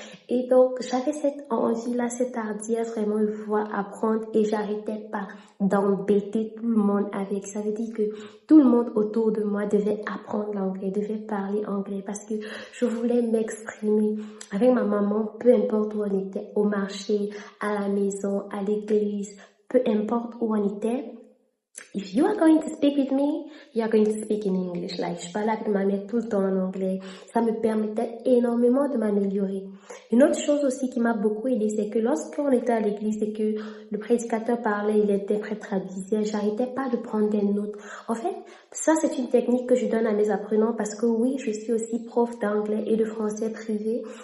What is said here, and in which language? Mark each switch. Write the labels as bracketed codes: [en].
[fr] Et donc, j'avais cette envie-là, cette hardiesse vraiment de vouloir apprendre et j'arrêtais pas d'embêter tout le monde avec. Ça veut dire que tout le monde autour de moi devait apprendre l'anglais, devait parler anglais parce que je voulais m'exprimer avec ma maman, peu importe où on était, au marché, à la maison, à l'église, peu importe où on était. [en] If you are going to speak with me, you are going to speak in English. [fr] Like, je parlais avec ma mère tout le temps en anglais. Ça me permettait énormément de m'améliorer. Une autre chose aussi qui m'a beaucoup aidée, c'est que lorsqu'on était à l'église et que le prédicateur parlait et l'interprète traduisait, j'arrêtais pas de prendre des notes. En fait, ça c'est une technique que je donne à mes apprenants parce que oui, je suis aussi prof d'anglais et de français privé.